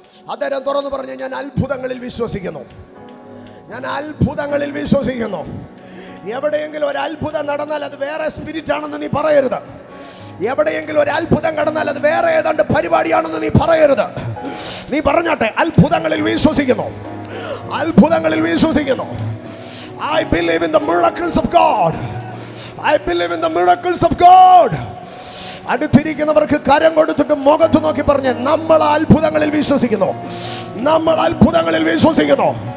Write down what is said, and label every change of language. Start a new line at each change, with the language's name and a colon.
Malayalam: അതരം തുറന്നു പറഞ്ഞ് ഞാൻ അത്ഭുതങ്ങളിൽ വിശ്വസിക്കുന്നു. ഞാൻ അത്ഭുതങ്ങളിൽ വിശ്വസിക്കുന്നു. എവിടെയെങ്കിലും ഒരു അത്ഭുതം നടന്നാൽ അത് വേറെ സ്പിരിറ്റ് ആണെന്ന് നീ പറയരുത്. എവിടെയെങ്കിലും ഒരു അത്ഭുതം കടന്നാൽ അത് വേറെ ഏതാണ്ട് പരിപാടിയാണെന്ന് നീ പറയരുത്. നീ പറഞ്ഞാട്ടെ, അത്ഭുതങ്ങളിൽ വിശ്വസിക്കുന്നു, അത്ഭുതങ്ങളിൽ വിശ്വസിക്കുന്നു.
English: I believe in the miracles of God. I believe in the miracles of God.
Malayalam: അടുത്തിരിക്കുന്നവർക്ക് കരം കൊടുത്തിട്ട് മുഖത്ത് നോക്കി പറഞ്ഞ്, നമ്മൾ അത്ഭുതങ്ങളിൽ വിശ്വസിക്കുന്നു, നമ്മൾ അത്ഭുതങ്ങളിൽ വിശ്വസിക്കുന്നു.